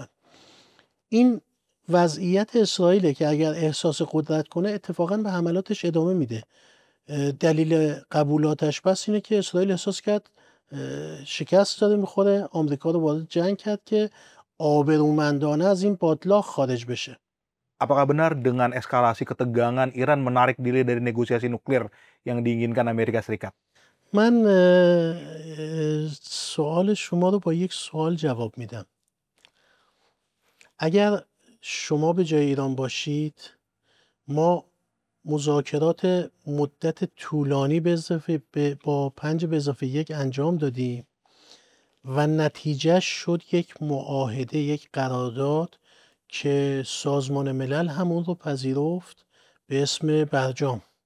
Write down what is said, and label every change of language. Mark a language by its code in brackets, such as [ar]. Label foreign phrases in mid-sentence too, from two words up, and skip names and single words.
[fa] این وضعیت اسرائیله که اگر احساس قدرت کنه اتفاقا به حملاتش ادامه میده. دلیل قبولاتش بس اینه که اسرائیل احساس کرد شکست داره میخوره، آمریکا رو وارد جنگ کرد که آبرومندانه از این بادلاق خارج بشه. [id] Apakah benar dengan eskalasi ketegangan Iran menarik diri dari negosiasi nuklir yang diinginkan Amerika Serikat? [fa] من سوال شما رو با یک سوال جواب میدم. اگر شما به جای ایران باشید، ما مذاکرات مدت طولانی با 5+1 انجام دادیم و نتیجه شد یک معاهده، یک قرارداد که سازمان ملل همون رو پذیرفت به اسم برجام.